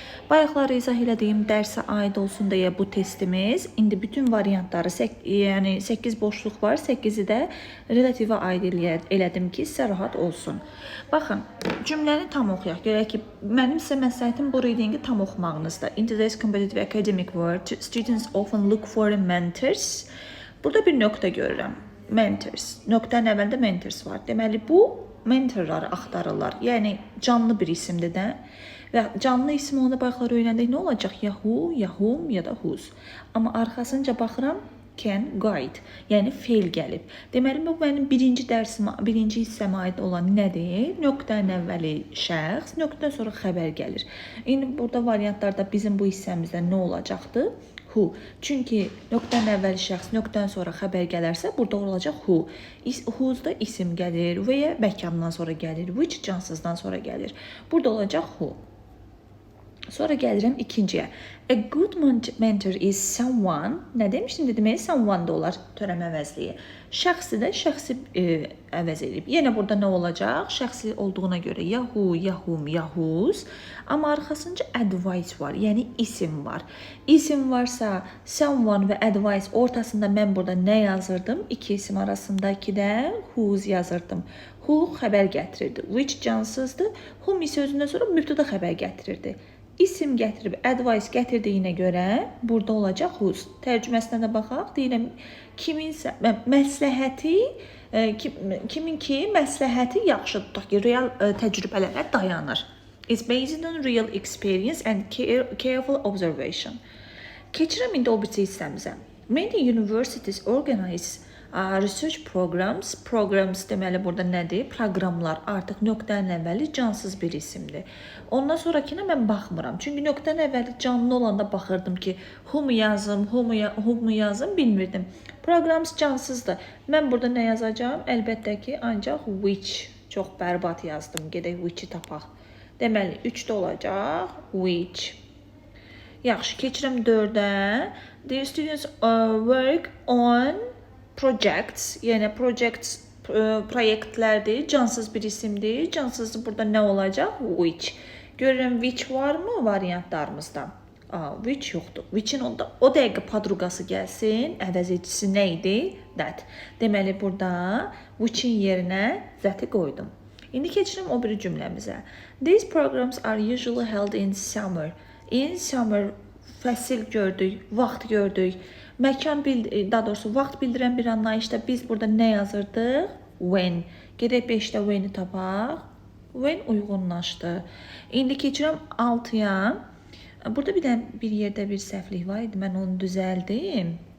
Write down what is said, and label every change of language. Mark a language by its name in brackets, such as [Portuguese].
[Azerbaijani] Bayaqlar izah elədiyim dərsə aid olsun deyə bu testimiz. İndi bütün variantları, yəni 8 boşluq var, 8-i də relativə aid elədim ki, sizə rahat olsun. Baxın, cümləni tam oxuyaq. Görək ki, mənim sizə məsləhətim bu readingi tam oxumağınızdır. [English] In today's competitive academic world, students often look for mentors. [Azerbaijani] Burada bir nöqtə görürəm. Mentors. Nöqtənin əvvəlində mentors var. Deməli, bu mentorları axtarırlar. Yəni, canlı bir isimdir də. Və canlı isim onda bayaqlar öyrəndik nə olacaq? Yahoo, Yahoo ya da whose. Amma arxasınca baxıram, can, guide. Yəni, feil gəlib. Deməli, bu mənim birinci hissəmə aid olan nədir? Nöqtənin əvvəli şəxs, nöqtədən sonra xəbər gəlir. İndi burada variantlarda bizim bu hissəmizdə nə olacaqdır? Who. Çünki nöqtənin əvvəli şəxs, nöqtədən sonra xəbər gələrsə, burada olacaq who. Who's da isim gəlir və ya məkandan sonra gəlir. Which cansızdan sonra gəlir. Burada olacaq who. Sonra gəlirəm ikinciyə. [English] A good mentor is someone. [Azerbaijani] Nə demişdim? Deməli, someone da olar törəmə əvəzliyi. Şəxsi də şəxsi əvəz edib. Yenə burada nə olacaq? Şəxsi olduğuna görə Yahoo, Yahoo, Yahoos. Amma arxasınca advice var, yəni isim var. İsim varsa someone və advice ortasında mən burada nə yazırdım? İki isim arasındakı da whose yazırdım. Who xəbər gətirirdi. Which cansızdır. Whom isə özündən sonra mübtəda xəbər gətirirdi. İsim gətirib, advice gətirdiyinə görə burada olacaq whose. Tərcüməsinə də baxaq. Deyirəm, kiminsə məsləhəti, kimin ki məsləhəti yaxşı tutaq ki, real təcrübələrə dayanır. [English] It's based on real experience and careful observation. [Azerbaijani] Keçirəm indi o birisi hissəmizə. [English] Many universities organize research programs. [Azerbaijani] Programs deməli burada nədir? Proqramlar artıq nöqtənin əvvəli cansız bir isimdir. Ondan sonrakına mən baxmıram. Çünki nöqtənin əvvəli canlı olanda baxırdım ki, who-mu yazım, who-mu yazım bilmirdim. Programs cansızdır. Mən burada nə yazacağım? Əlbəttə ki, ancaq which. Çox bərbad yazdım. Gedək which-i tapaq. Deməli, 3-də olacaq which. Yaxşı, keçirəm 4-ə. [English] The students work on projects, [Azerbaijani] yəni projects proyektlərdir, cansız bir isimdir. Cansızdır burada nə olacaq? Which. Görürəm which varmı variantlarımızda? Which yoxdur. Which-in o dəqiqə padruqası gəlsin. Əvəz edicisi nə idi? That. Deməli burada which-in yerinə that-i qoydum. İndi keçirim o biri cümləmizə. [English] These programs are usually held in summer. In summer [Azerbaijani] fəsil gördük, vaxt gördük. Məkan, daha doğrusu vaxt bildirən bir anlayışda biz burada nə yazırdıq? When. Gedək 5-də when-i tapaq. When uyğunlaşdı. İndi keçirəm 6-ya. Burada bir yerdə bir səhvlik var idi. Mən onu düzəldim.